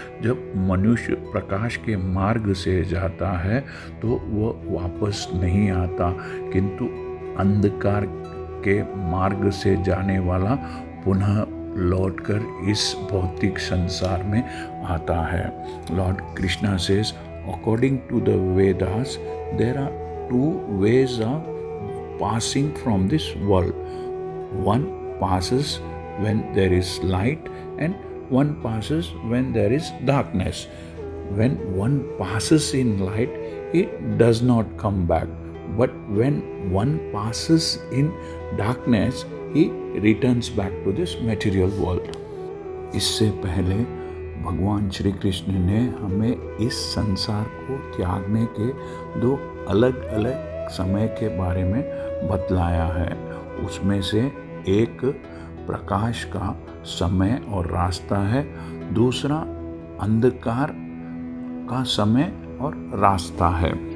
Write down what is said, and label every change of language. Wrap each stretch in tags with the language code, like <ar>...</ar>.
<hi>जब मनुष्य प्रकाश के मार्ग से जाता है तो वह वापस नहीं आता, किंतु अंधकार के मार्ग से जाने वाला पुनः लौटकर इस भौतिक संसार में आता है।</hi> <en>Lord Krishna says, according to the Vedas, there are two ways of passing from this world. One passes when there is light and one passes when there is darkness. When one passes in light, it does not come back. But when one passes in darkness, he returns back to this material world.</en> <hi>इससे पहले भगवान श्री कृष्ण ने हमें इस संसार को त्यागने के दो अलग अलग समय के बारे में बतलाया है। उसमें से एक प्रकाश का समय और रास्ता है, दूसरा अंधकार का समय और रास्ता है।</hi>